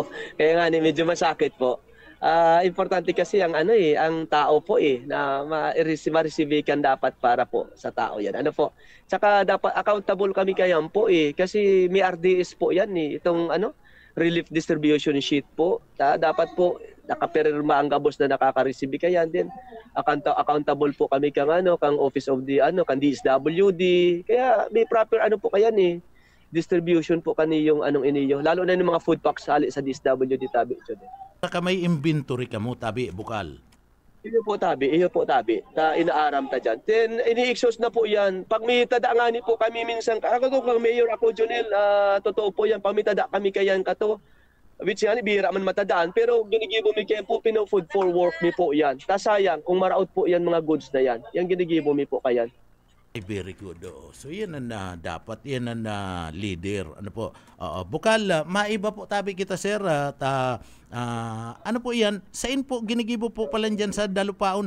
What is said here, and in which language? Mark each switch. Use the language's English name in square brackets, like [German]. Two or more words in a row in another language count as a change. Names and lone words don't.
[Bikol] Kaya nga medyo masakit po. Importante kasi ang ang tao po na ma-receive kan dapat para po sa tao yan. Saka dapat accountable kami kayan po kasi may RDS po yan itong [English] relief distribution sheet [Bikol] po. Dapat po nakapirma ang gabos na nakaka-receive kayan din. Accountable po kami kang [English] Office of the [Bikol] kang DSWD. Kaya may proper po kayan distribution po kani yung iniyo. Lalo na yung mga food packs sali sa DSWD tabi. Saka may inventory ka mo tabi Bukal. Iyo po tabi. Ta inaaram ta dyan. Then ini-exhaust na po yan. Pag may tada nga ni po kami minsan, ako kang mayor ako Jonel, totoo po yan. Pag may tada kami kayan kato, which yan, bihira man matadaan. Pero ginigibo mi kayan po, [English] food for work [Bikol] mi po yan. Sayang, kung maraot po yan mga goods na yan. Yan ginigibo mi po kayan. [English] Very good. [Bikol] So yan na dapat yan na leader. Bukal, maiba po tabi kita sir. Po yan? Sain po ginigibo po pala dyan sa Dalupaon?